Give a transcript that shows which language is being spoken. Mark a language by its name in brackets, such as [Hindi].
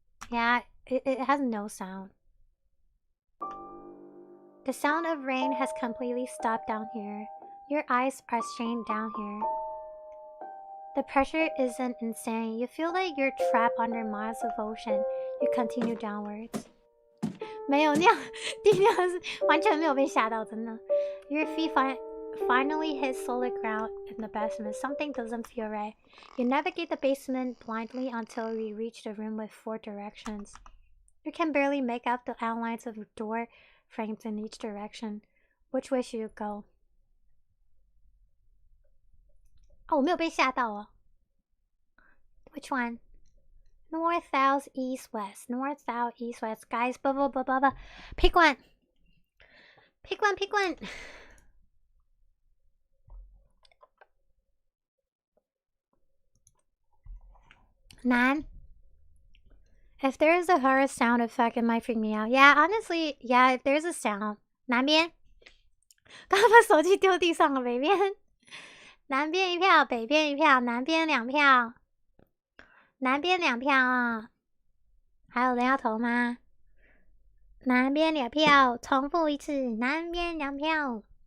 [English] Yeah, it has no sound. The sound of rain has completely stopped down here. Your eyes are strained down here. The pressure isn't insane. You feel like you're trapped under miles of ocean. You continue downwards. [Chinese] 没有那样，第六是完全没有被吓到，真的。 [English] Your feet finally hit solid ground in the basement. Something doesn't feel right. You navigate the basement blindly until you reach the room with 4 directions. You can barely make out the outlines of door frames in each direction. Which way should you go? [Chinese] 哦，我没有被吓到哦。 [English] Which one? North, south, east, west. North, south, east, west. Guys, blah, blah, blah, blah, blah. Pick one. Pick one, pick one. [Chinese] Nan? [English] If there is a horror sound effect, it might freak me out. Yeah, honestly, yeah, if there's a sound. [Chinese] 南边。刚刚把手机丢地上了，北边。南边一票，北边一票，南边2票。南边2票啊！还有人要投吗？南边2票，重复一次，南边2票。